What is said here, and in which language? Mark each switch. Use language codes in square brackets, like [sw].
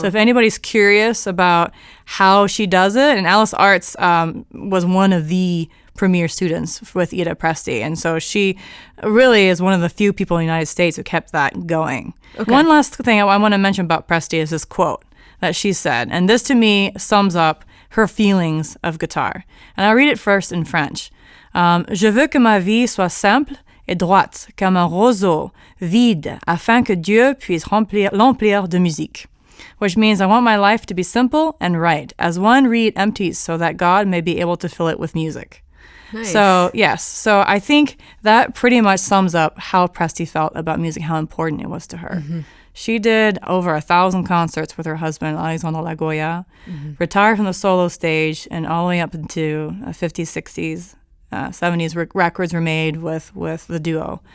[en] So if anybody's curious about how she does it, and Alice Arts was one of the premier students with Ida Presti. And so she really is one of the few people in the United States who kept that going. Okay. One last thing I want to mention about Presti is this quote that she said, and this to me sums up her feelings of guitar. And I'll read it first in French. [fr] Je veux que ma vie soit simple et droite, comme un roseau vide, afin que Dieu puisse l'emplir de musique. [en] Which means I want my life to be simple and right, as one reed empties so that God may be able to fill it with music. Nice. So, yes. So I think that pretty much sums up how Presti felt about music, how important it was to her. She did over 1,000 concerts with her husband, Alexandre Lagoya, retired from the solo stage, and all the way up into 50s, 60s, 70s, records were made with the duo.